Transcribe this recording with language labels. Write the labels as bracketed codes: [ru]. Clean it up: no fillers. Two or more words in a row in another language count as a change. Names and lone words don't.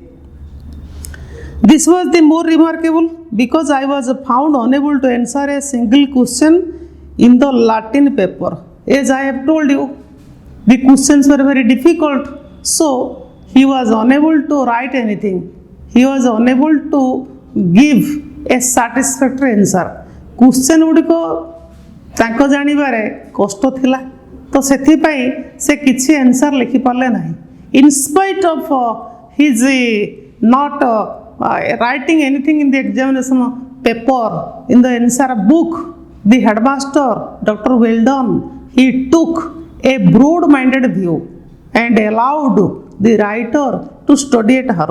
[en] This was the more remarkable because I was found unable to answer a single question in the Latin paper. As I have told you, the questions were very difficult, so he was unable to write anything. He was unable to give a satisfactory answer. [or] Question ଗୁଡ଼ିକ ତାଙ୍କୁ ଜାଣିବାରେ କଷ୍ଟ ଥିଲା ତ ସେଥିପାଇଁ ସେ କିଛି ଆନସର ଲେଖି ପାଲେ ନାହିଁ. [en] In spite of his not writing anything in the examination paper, in the answer book, the headmaster Dr. Weldon, he took a broad-minded view and allowed the writer to study at her.